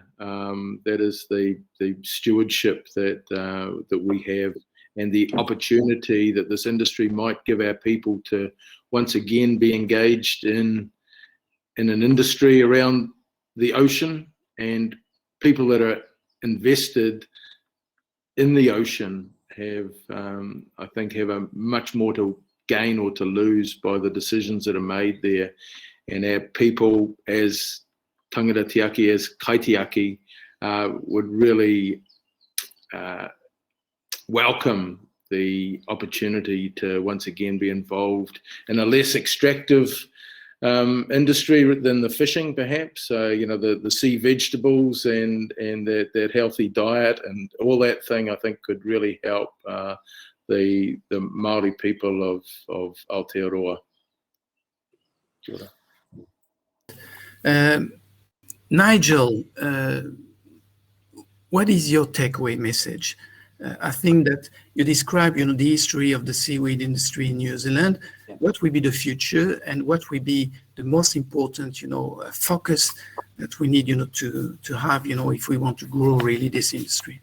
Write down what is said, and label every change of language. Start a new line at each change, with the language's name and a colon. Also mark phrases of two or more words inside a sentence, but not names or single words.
English: That is the stewardship that we have, and the opportunity that this industry might give our people to once again be engaged in an industry around the ocean, and people that are invested in the ocean have, I think, have a much more to gain or to lose by the decisions that are made there. And our people, as
Māori: tangata tiaki,
English: as kaitiaki, would really welcome the opportunity to once again be involved in a less extractive industry than the fishing, perhaps. The sea vegetables and that healthy diet and all that thing, I think, could really help the Māori people of Aotearoa.
Māori: Kia ora.
English: Nigel, what is your takeaway message? I think that you describe, the history of the seaweed industry in New Zealand. Yeah. What will be the future, and what will be the most important, focus that we need, to have, if we want to grow really this industry?